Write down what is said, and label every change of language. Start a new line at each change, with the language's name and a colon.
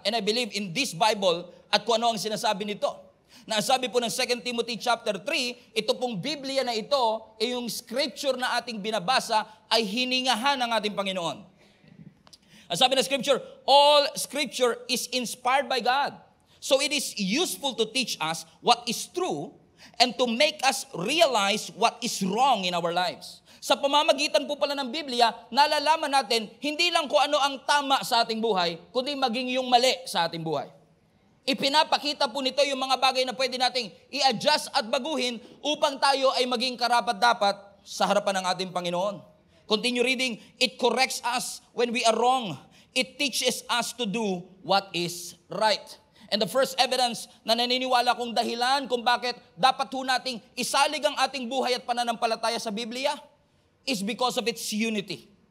English: And I believe in this Bible
Filipino: at kung ano ang sinasabi nito. Na sabi po ng 2 Timothy chapter 3, ito pong Biblia na ito, yung scripture na ating binabasa ay hiningahan ng ating Panginoon. Ang sabi ng scripture,
English: all scripture is inspired by God. So it is useful to teach us what is true and to make us realize what is wrong in our lives.
Filipino: Sa pamamagitan po pala ng Biblia, nalalaman natin hindi lang kung ano ang tama sa ating buhay, kundi maging yung mali sa ating buhay. Ipinapakita po nito yung mga bagay na pwede nating i-adjust at baguhin upang tayo ay maging karapat-dapat sa harapan ng ating Panginoon.
English: Continue reading, it corrects us when we are wrong. It teaches us to do what is right. And the first evidence
Filipino: na naniniwala kong dahilan kung bakit dapat po nating isalig ang ating buhay at pananampalataya sa Biblia
English: is because of its unity.